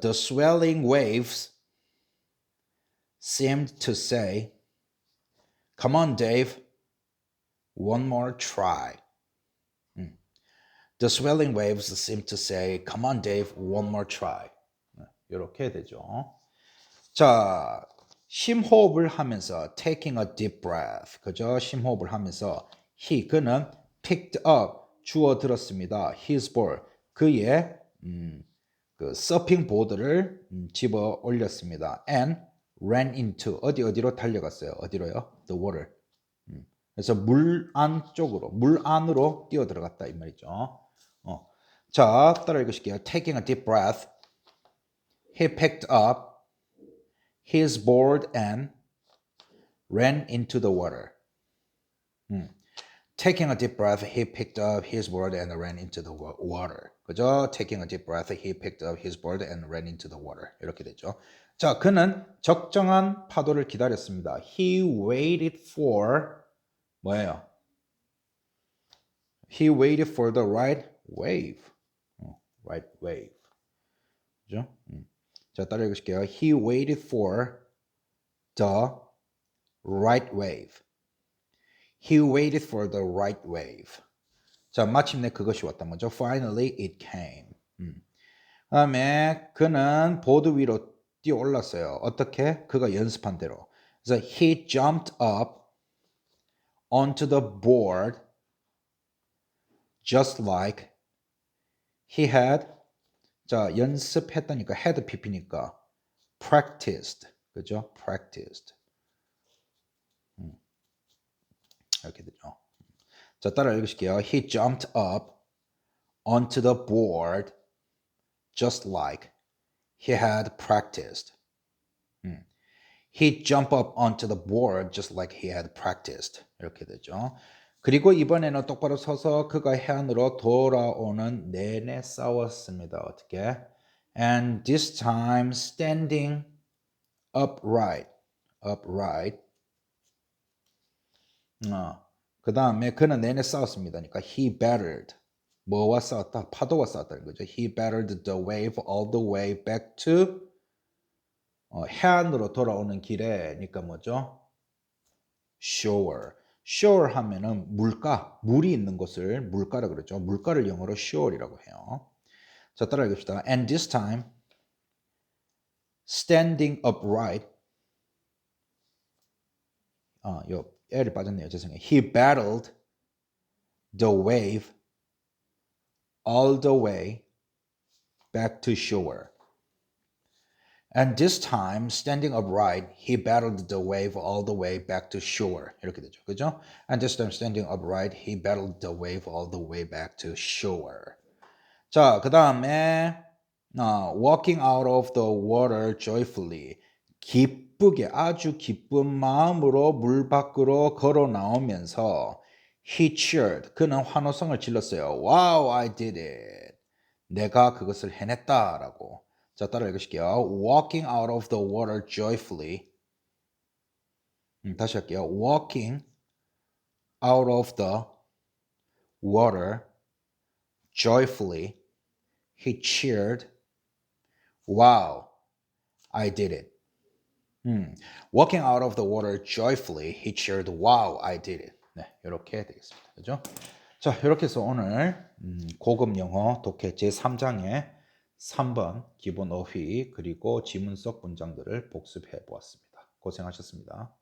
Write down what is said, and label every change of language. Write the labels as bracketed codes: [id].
[en] The swelling waves seemed to say, "Come on, Dave, one more try." The swelling waves seemed to say, "Come on, Dave, one more try." [ko] 이렇게 되죠. [en] 자, [ko] 심호흡을 하면서 [en] taking a deep breath. [ko] 그죠? 심호흡을 하면서 그는 [en] picked up [ko] 주워 들었습니다. [en] his ball. [ko] 그의 그 서핑 보드를 집어 올렸습니다. [en] and ran into [ko] 어디로 달려갔어요. [en] 어디로요? The water. [ko] 그래서 물 안쪽으로, 물 안으로 뛰어 들어갔다 이 말이죠. 자, 따라 읽으실게요. [en] Taking a deep breath, he picked up his board and ran into the water. Taking a deep breath, he picked up his board and ran into the water. [ko] 그죠? [en] Taking a deep breath, he picked up his board and ran into the water. [ko] 이렇게 되죠. 자, 그는 적정한 파도를 기다렸습니다. [en] He waited for [ko] 뭐예요? [en] He waited for the right wave. Right wave. [ko] 그죠? 자, 따라 읽으실게요. [en] He waited for the right wave. He waited for the right wave. [ko] 자, 마침내 그것이 왔단 말이죠. [en] Finally it came. [ko] 그다음에 그는 보드 위로 뛰어 올랐어요. 어떻게? 그가 연습한 대로. 그래서 [en] he jumped up onto the board just like he had. [ko] 자, 연습했다니까 had pp니까 practiced. [en] 그죠? practiced. [ko] 이렇게 되죠. 자, 따라 읽으실게요. [en] He jumped up onto the board just like he had practiced. He jumped up onto the board just like he had practiced. [ko] 이렇게 되죠. 그리고 이번에는 똑바로 서서 그가 해안으로 돌아오는 내내 싸웠습니다. 어떻게? [en] And this time standing upright. upright. [ko] 그 다음에 그는 내내 싸웠습니다. 그러니까 [en] he battled. [ko] 뭐와 싸웠다? 파도와 싸웠다는 거죠. [en] He battled the wave all the way back to [ko] 해안으로 돌아오는 길에, 그러니까 뭐죠? [en] shore. [ko] shore 하면은 물가, 물이 있는 곳을 물가라 그러죠. 물가를 영어로 shore이라고 해요. 자, 따라 읽읍시다. [en] And this time, standing upright. [ko] 요 L이 빠졌네요. 죄송해요. [en] He battled the wave all the way back to shore. And this time, standing upright, he battled the wave all the way back to shore. [ko] 이렇게 되죠. 그죠? [en] And this time, standing upright, he battled the wave all the way back to shore. [ko] 자, 그 다음에 [en] walking out of the water joyfully. [ko] 기쁘게, 아주 기쁜 마음으로 물 밖으로 걸어 나오면서 [en] he cheered. [ko] 그는 환호성을 질렀어요. [en] Wow, I did it. [ko] 내가 그것을 해냈다라고. 자, 따라 읽으실게요. [en] Walking out of the water joyfully. [ko] 다시 할게요. [en] Walking out of the water joyfully. He cheered. Wow, I did it. Walking out of the water joyfully. He cheered. Wow, I did it. [ko] 네, 이렇게 되겠습니다. 그죠? 자, 이렇게 해서 오늘 고급 영어 독해 제3장의 3번 기본 어휘 그리고 지문 속 문장들을 복습해 보았습니다. 고생하셨습니다.